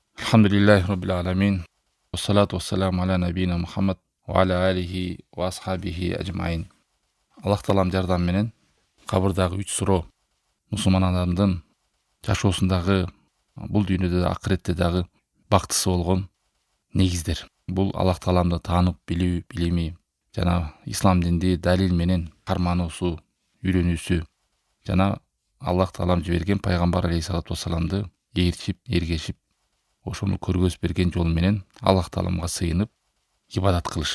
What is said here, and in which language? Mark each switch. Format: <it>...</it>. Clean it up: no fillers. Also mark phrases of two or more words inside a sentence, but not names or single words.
<ar>الحمد لله رب العالمين. والصلاة والسلام على نبينا محمد وعلى آله وأصحابه أجمعين.</ar> <ky>Allah Taalam жардамы менен кабырдагы 3 суроо мусулман адамдын жашоосундагы бул дүйнөдө да акыретте дагы бактысы болгон негиздер. Бул Аллах Тааламды таанып билүү, билими жана ислам динди далил менен кармануусу, үйрөнүүсү жана Аллах Таалам жиберген пайгамбар</ky> <ar>عليه الصلاة والسلام</ar> <ky>ээрчип, эргешип, ошону көргөз берген жол менен Аллах Тааламга сыйынып ибадат кылыш.</ky>